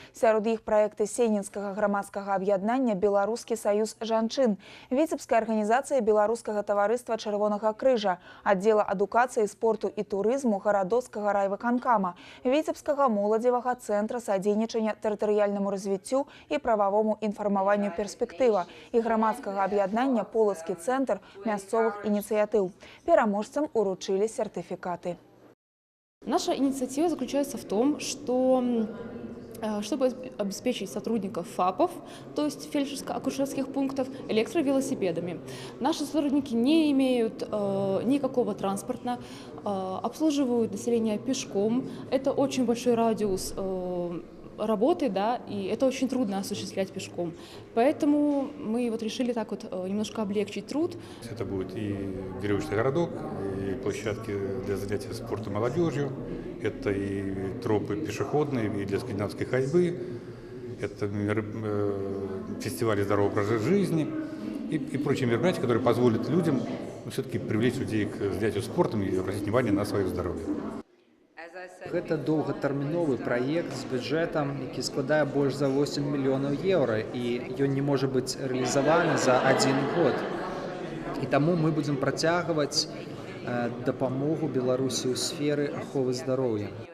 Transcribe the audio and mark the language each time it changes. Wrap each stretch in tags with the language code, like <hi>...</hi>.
<be>Сярод іх праекты Сенінскага грамадскага аб'яднання «Беларускі саюз жанчын», Віцебская арганізацыя Беларускага таварыства Чырвонага крыжа, аддзела адукацыі, спорту і турызму гарадоцкага райвыканкама, Віцебскага моладзевага цэнтра садзейнічання тэрытарыяльнаму развіццю і прававому інфармаванню перспектыва і грамадскага аб'яднання Полацкі цэнтр мясцовых ініцыятыў. Пераможцам уручылі сертыфікаты.</be> <ru>Наша инициатива заключается в том, чтобы обеспечить сотрудников ФАПов, то есть фельдшерско-акушерских пунктов, электровелосипедами. Наши сотрудники не имеют никакого транспорта, обслуживают население пешком. Это очень большой радиус работы, да, и это очень трудно осуществлять пешком. Поэтому мы решили так немножко облегчить труд. Это будет и веревочный городок, и площадки для занятия спортом молодежью, это и тропы пешеходные, и для скандинавской ходьбы, это фестивали здорового образа жизни и прочие мероприятия, которые позволят людям все-таки привлечь людей к занятию спортом и обратить внимание на свое здоровье.</ru> <be>Гэта доўгатэрміновы праект з бюджэтам, які складае больш за 8 мільёнаў еўра, і ён не можа быць рэалізаваны за 1 год. І таму мы будзем працягваць дапамогу Беларусі ў сферы аховы здароўя.</be>